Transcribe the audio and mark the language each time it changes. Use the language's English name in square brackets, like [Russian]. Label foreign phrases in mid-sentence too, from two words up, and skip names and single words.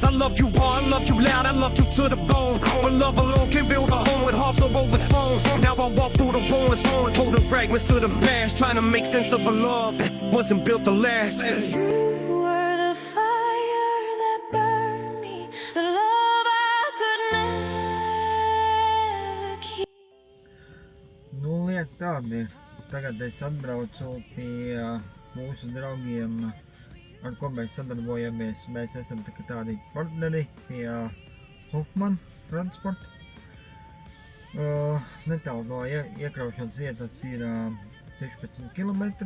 [English] I loved you hard, I loved you loud, I loved you to the bone. But love alone can build a home with hearts of overthrown. Now I walk through the ruins, holding fragments of the past, trying to make sense of a love that wasn't built to last. You were the fire that burned me, the love I could never keep. [Latvian] Nu, liek tādi. Tagad es atbraucu pie mūsu draugiem ar ko mēs sadarbojamies. Mēs esam tādi partneri pie Hoffman transporta. Netālu no iekraušanas vietas ir 16 km.